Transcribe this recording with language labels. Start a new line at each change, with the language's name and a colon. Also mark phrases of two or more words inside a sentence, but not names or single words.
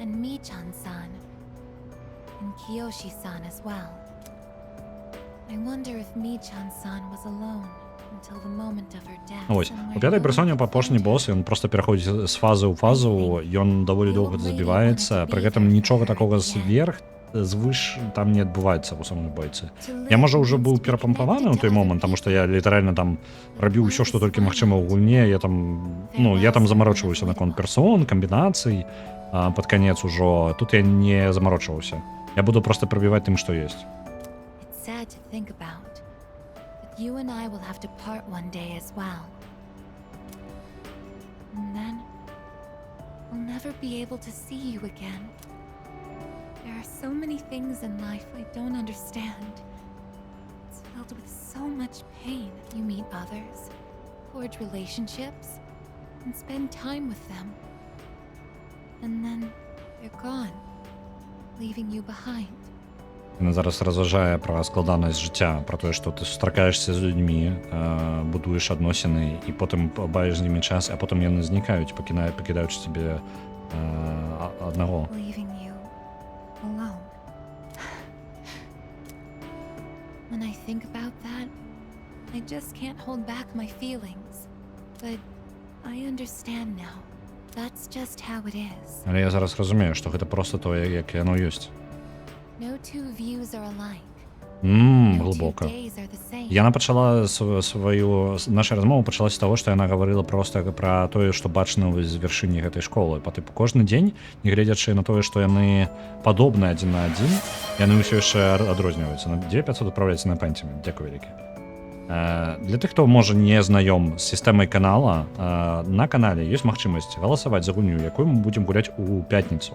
Belarusian: Ось, у 5-й персоне апошні босс, ён проста пераходзіць з фазы ў фазу, ён даволі доўга забіваецца, пры гэтым нічога такога звыш там не адбываецца ў самой бойцы. Я, можа, ўжо быў перапампаваны ў той момант, таму што я літаральна там рабіў усё, што толькі магчыма ў гульне, я там замарочваўся наконт персон, камбінацый, пад канец ужо, тут я не замарочваўся. Я буду проста прабіваць тым, што ёсць.
English: You and I will have to part one day as well. And then never be able to see you again. There are so many things in life I don't understand. It's filled with so much pain. You meet others, forge relationships, and spend time with them. And then they're gone, leaving you behind.
Belarusian: Яна зараз разважае пра складанасць жыцця, пра тое, што ты сустракаешся з людзьмі, будуеш адносіны і потым бавіш з імі час, а потым яны знікаюць, пакідаючы цябе аднаго.
English: Leaving you alone. When I think about that, I just can't hold back my feelings. But I understand now. That's just how it is.
Belarusian: Але я зараз разумею, што гэта проста тое, як яно ёсць.
English: No two views are alike. No two
Belarusian: Глыбока.
English: days are the same.
Belarusian: Яна пачала наша размова пачалася з таго, што яна гаварыла проста пра тое, што бачна з вяршыні гэтай школы. Па тыпу кожны дзень, нягледзячы на тое, што яны падобны адзін на адзін, яны ўсё яшчэ адрозніваюцца. На 2500 адпраўляецца на пэнтиме. Дзякуй вялікі. Для тых, хто можа не знаём з сістэмай канала, на канале ёсць магчымасць галасаваць за гульню, якую мы будзем гуляць у пятніцу.